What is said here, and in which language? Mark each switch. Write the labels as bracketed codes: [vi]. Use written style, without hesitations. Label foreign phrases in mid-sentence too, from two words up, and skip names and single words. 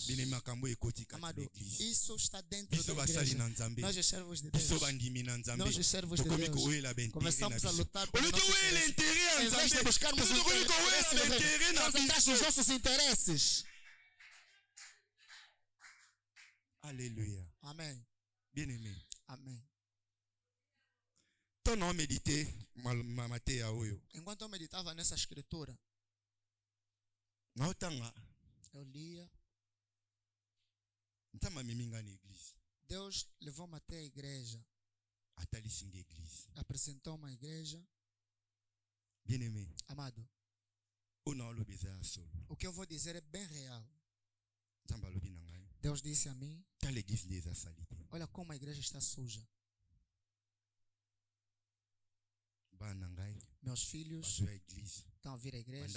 [pt] Amado, isso está dentro da igreja. Nós, os servos de Deus, nós, os servos de Deus, começamos a lutar por nossos interesses. Em vez de buscarmos o interesse, nós atrás dos nossos interesses. Aleluia. Amém. [fr] Bien-aimé. [pt] Amém. Enquanto eu meditava nessa escritura, eu lia. Deus levou-me até a igreja. Apresentou uma igreja. [fr] Bien-aimé. [pt] Amado. O que eu vou dizer é bem real. Deus disse a mim: olha como a igreja está suja. Meus filhos estão a vir à igreja.